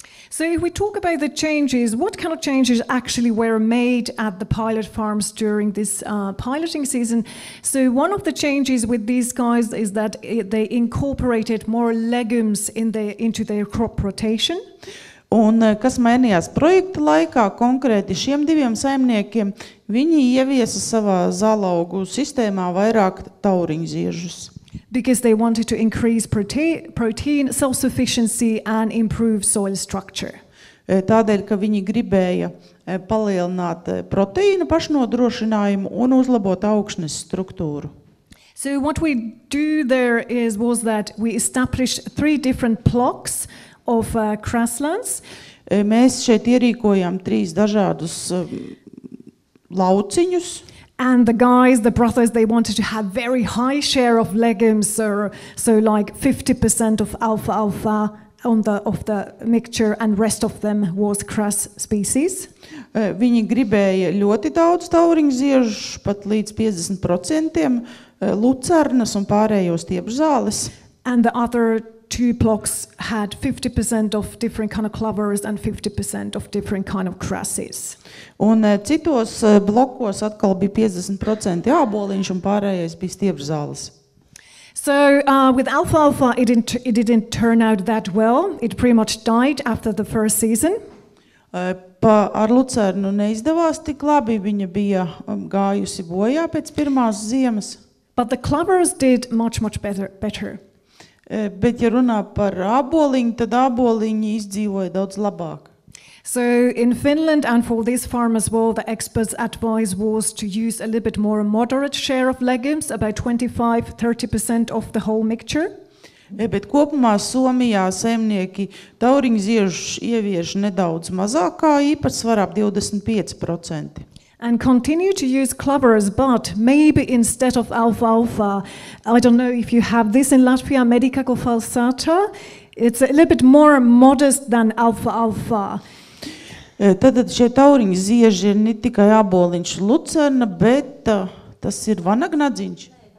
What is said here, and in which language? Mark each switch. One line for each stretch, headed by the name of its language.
English: So if we talk about the changes, what kind of changes actually were made at the pilot farms during this piloting season? So one of the changes with these guys is that they incorporated more legumes into their crop rotation.
Latvian: Un kas mainījās projekta laikā konkrēti šiem 2 saimniekiem, viņi ieviesa savā zālaugu sistēmā vairāk tauriņziežus.
English: Because they wanted to increase protein self-sufficiency and improve soil structure.
Latvian: Tādēļ, ka viņi gribēja palielināt proteīna pašnodrošinājumu un uzlabot augsnes struktūru.
English: So what we do there was that we established 3 different blocks of grasslands.
Latvian: Mēs šeit ierīkojām 3 dažādus lauciņus.
English: And the brothers, they wanted to have very high share of legumes, so like 50% of alfalfa of the mixture, and rest of them was grass species.
Latvian: Viņi gribēja ļoti daudz tauriņziežu, pat līdz 50%, lucernas un pārējos stiepžzāles.
English: And the other 2 blocks had 50% of different kind of clovers and 50% of different kind of grasses.
Latvian: Un citos blokos atkal bija 50% āboliņš un pārējais bija stiepžzāles.
English: So with alfalfa, it didn't turn out that well. It pretty much died after the first season.
Latvian: Ar lucernu neizdevās tik labi, viņa bija gājusi bojā pēc pirmās ziemas.
English: But the clovers did much better.
Latvian: Bet ja runā par āboliņu, tad āboliņi izdzīvoja daudz labāk.
English: So in Finland and for this farm as well, the experts' advice was to use a little bit more moderate share of legumes, about 25-30% of the whole mixture.
Latvian: Bet kopumā Somijā saimnieki tauriņziežus ievieš nedaudz mazākā īpatsvarā, 25%.
English: And continue to use clovers, but maybe instead of alfalfa, I don't know if you have this in Latvia, medica glyphosata. It's a little bit more modest than alfalfa.
Latvian: Tad šie tauriņzieži ir ne tikai āboliņš lucerna, bet tas ir vanagnadziņš.